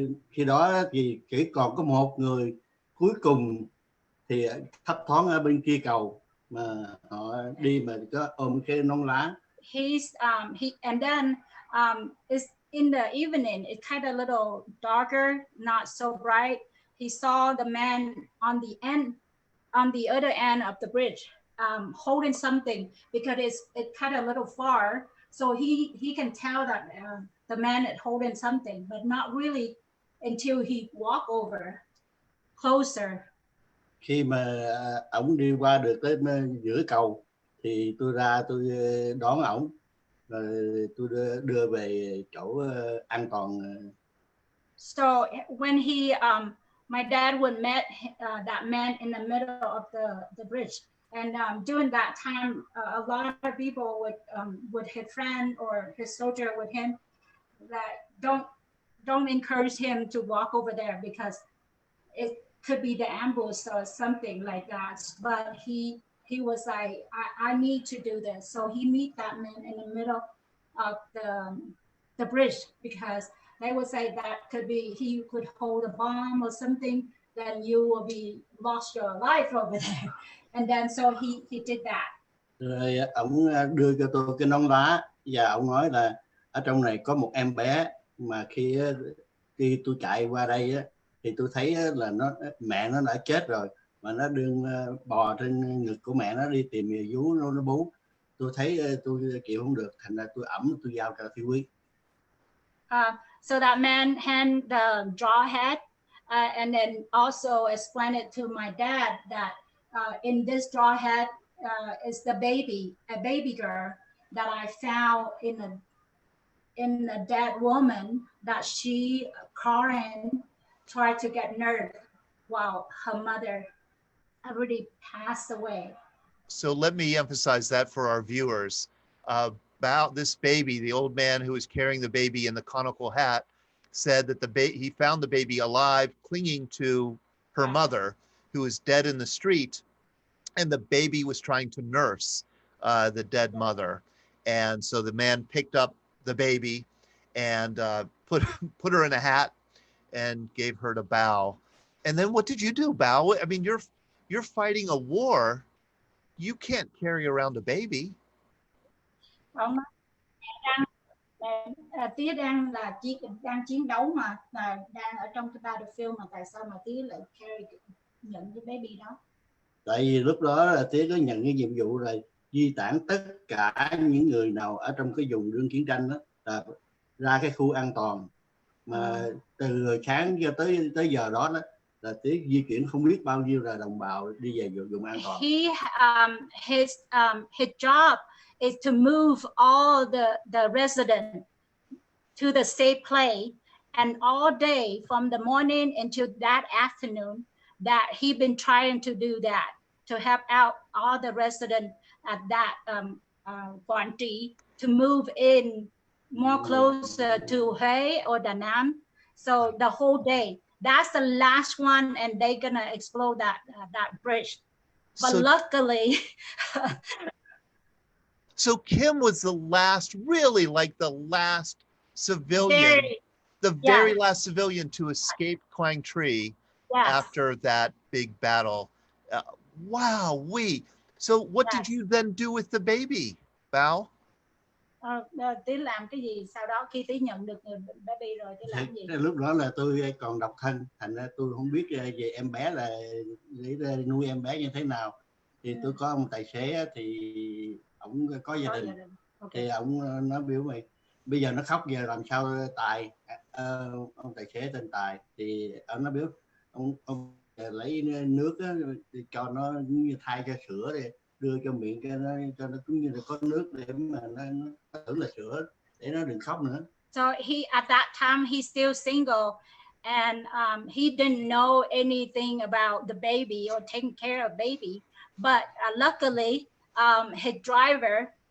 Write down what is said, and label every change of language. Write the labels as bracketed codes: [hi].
[vi] Khi đó thì chỉ còn có một người cuối cùng thì thấp thoáng ở bên kia cầu mà họ đi mà có ôm cái nón lá. [en] And then it's in the evening. It's kind of a little darker, not so bright. He saw the man on the other end of the bridge, holding something because it's kind of a little far. So he can tell that the man is holding something, but not really until he walk over closer. [vi] Khi mà ổng đi qua được tới giữa cầu thì tôi ra tôi đón ổng rồi tôi đưa về chỗ an toàn. [en] So when my dad would met that man in the middle of the bridge, and during that time, a lot of people with his friend or his soldier with him that don't encourage him to walk over there because it could be the ambush or something like that. But he was like, I need to do this. So he meet that man in the middle of the bridge because they would say that could be he could hold a bomb or something, then you will be lost your life over there. And then so he did that. [vi] Rồi ổng đưa cho tôi cái nón lá và ổng nói là ở trong này có một em bé mà khi tôi chạy qua đây thì tôi thấy là mẹ nó đã chết rồi mà nó đương bò trên ngực của mẹ nó đi tìm vú nó bú. Tôi thấy tôi chịu không được, thành ra tôi tôi giao cho Phi Quý. [en] So that man hand the draw head and then also explained it to my dad that in this draw head is the baby, a baby girl that I found in a dead woman that she crying, tried to get nerve while her mother already passed away. So let me emphasize that for our viewers. About this baby, the old man who was carrying the baby in the conical hat said that he found the baby alive, clinging to her mother, who was dead in the street, and the baby was trying to nurse the dead mother. And so the man picked up the baby and put her in a hat and gave her to Bao. And then what did you do, Bao? I mean, you're fighting a war. You can't carry around a baby. [vi] Tía đang chiến đấu mà đang ở trong cái battlefield mà tại sao mà Tía lại nhận cái baby đó? Tại vì lúc đó là Tía có nhận cái nhiệm vụ rồi di tản tất cả những người nào ở trong cái vùng đương chiến tranh đó là ra cái khu an toàn mà từ sáng cho tới giờ đó là Tía di chuyển không biết bao nhiêu là đồng bào đi về vùng an toàn. [en] His job is to move all the residents to the safe place, and all day from the morning until that afternoon that he been trying to do that to help out all the residents at that Quảng to move in more closer to Huế or Da Nam. So the whole day, that's the last one, and they're gonna explode that bridge. But so, luckily. So Kim was the last, really like the last civilian, very last civilian to escape Quang Tri after that big battle. Wow, So what did you then do with the baby, Bao? [vi] Tí làm cái gì sau đó khi Tí nhận được baby rồi Tí làm gì? Lúc đó là tôi còn độc thân, thành ra tôi không biết về em bé là để nuôi em bé như thế nào. Thì tôi có ông tài xế thì ông có gia đình. Thì ông nói biểu mày bây giờ nó khóc giờ làm sao Tài, ông tài xế tên Tài thì ông nói biểu ông lấy nước á, cho nó như thay cho sữa đi, đưa cho miệng cho nó cũng như là có nước để mà nó tưởng là sữa để nó đừng khóc nữa. [en] So at that time he's still single and he didn't know anything about the baby or taking care of baby, but luckily his driver